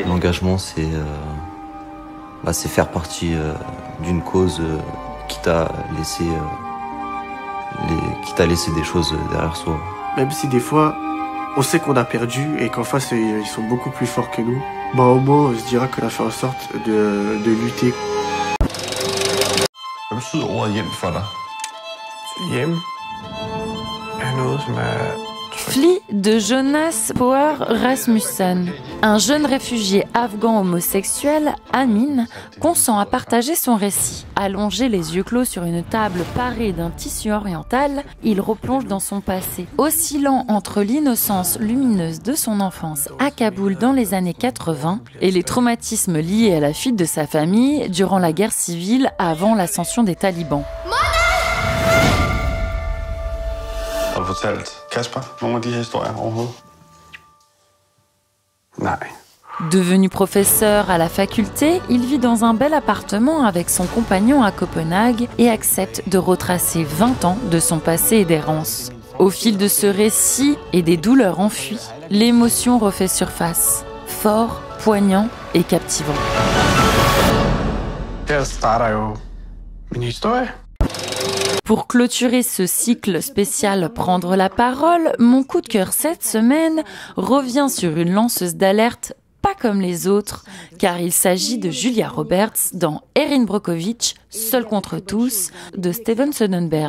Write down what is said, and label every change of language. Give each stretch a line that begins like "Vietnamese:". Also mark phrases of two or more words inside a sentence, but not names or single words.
French: L'engagement, c'est faire partie d'une cause qui t'a laissé des choses derrière soi. Même si des fois, on sait qu'on a perdu et qu'en face, ils sont beaucoup plus forts que nous, au moins, on se dira qu'on a fait en sorte de lutter.
Danish: Hvad betyder ordet hjem for dig? Hjem er noget, som
French: Fli de Jonas Power Rasmussen. Un jeune réfugié afghan homosexuel, Amin, consent à partager son récit. Allongé les yeux clos sur une table parée d'un tissu oriental, il replonge dans son passé. Oscillant entre l'innocence lumineuse de son enfance à Kaboul dans les années 80 et les traumatismes liés à la fuite de sa famille durant la guerre civile avant l'ascension des talibans.
Danish: Har du fortalt Kasper nogle af de her historier overhovedet? Nej.
French: Devenu professeur à la faculté, il vit dans un bel appartement avec son compagnon à Copenhague et accepte de retracer 20 ans de son passé et d'errance. Au fil de ce récit et des douleurs enfuies, l'émotion refait surface, fort, poignant et captivant.
Danish: Her starter jo min historie.
French: Pour clôturer ce cycle spécial Prendre la parole, mon coup de cœur cette semaine revient sur une lanceuse d'alerte pas comme les autres, car il s'agit de Julia Roberts dans Erin Brockovich, Seul contre tous, de Steven Soderbergh.